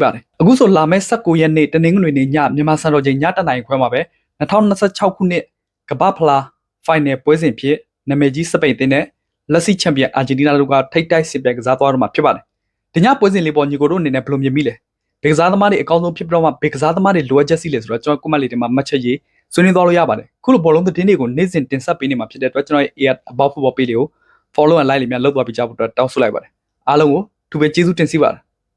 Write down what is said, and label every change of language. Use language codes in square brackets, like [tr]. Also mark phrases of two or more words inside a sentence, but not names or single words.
[my] ပါတယ်အခုဆိုလာမယ့်19ရက်နေ့တနင်္ဂနွေနေ့ညမြန်မာစံတော်ချိန်ည7:00 နာရီခွဲမှာပဲ2026ခုနှစ်ကမ္ဘာဖလားဖိုင်နယ်ပွဲစဉ်ဖြစ်နာမည်ကြီးစပိန်အသင်းနဲ့လက်ရှိချန်ပီယံအာဂျင်တီနာတို့ကထိပ်တိုက်စစ်ပြိုင်ကစားသွားတော့မှာဖြစ်ပါတယ်ဒီညပွဲစဉ်လေးပေါ်ညီကိုတို့အနေနဲ့ဘယ်လိုမြင်မိလဲဘယ်ကစားသမားတွေအကောင်းဆုံးဖြစ်ပြီးတော့မှဘယ်ကစားသမားတွေလိုအပ်ချက်စီလဲဆိုတော့ကျွန်တော်ကွန်မန့်လေးတွေမှာမှတ်ချက်ရေးဆွေးနွေးသွားလို့ရပါတယ်ခုလိုဘောလုံးသတင်းတွေကိုနေ့စဉ်တင်ဆက်ပေးနေမှာဖြစ်တဲ့အတွက်ကျွန်တော်ရဲ့ About Football page လေးကို [en] follow and like [my] လေးများလုပ်သွားပြကြဖို့အတွက်တောင်းဆိုလိုက်ပါတယ်အားလုံးကိုသူပဲကျေးဇူးတင်စီပါတယ်